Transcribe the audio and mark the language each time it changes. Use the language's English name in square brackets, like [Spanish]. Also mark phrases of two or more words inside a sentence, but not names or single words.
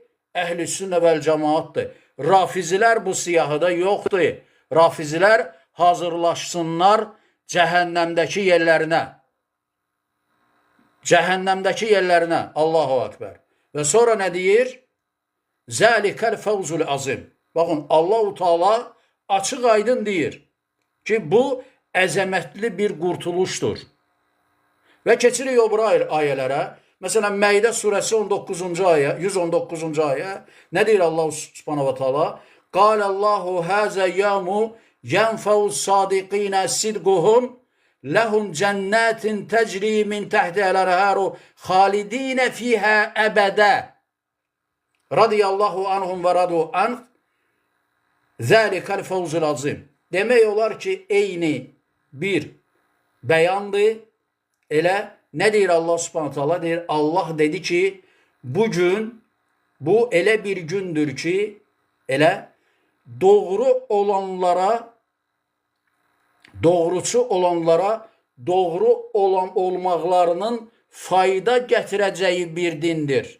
[Turkish] Ehl-i sünne vel cemaattir. Rafiziler bu siyahıda yoktu. Rafiziler hazırlaşsınlar cehennemdeki yerlerine. Cehennemdeki yerlerine. [Arabic] الله أكبر. [Turkish] Ve sonra ne deyir? [Arabic] ذلك الفوز العظيم. [Azerbaijani] Bakın [Arabic] الله تعالى [Azerbaijani] açıq aydın deyir ki bu əzəmətli bir qurtuluşdur. Və keçirik o bura ayələrə. [Turkish] Mesela Meyde suresi 19. ayet, 119. ayet. Ne diyor [Arabic] الله سبحانه وتعالى? الله هذا يوم ينفع الصادقين صدقهم لهم جنات تجري من تحتها الأنهار خالدين فيها أبدا. رضي الله عنهم ورضوا عنه. ذلك الفوز العظيم. [Azerbaijani] Demək olar ki, eyni bir beyandı. Elə ne deyir [Arabic] الله سبحانه تعالى? [Azerbaijani] Deyir, Allah dedi ki, bugün bu elə bir gündür ki, elə doğru olanlara, doğrucu olanlara doğru olmaqlarının fayda gətirəcəyi bir dindir.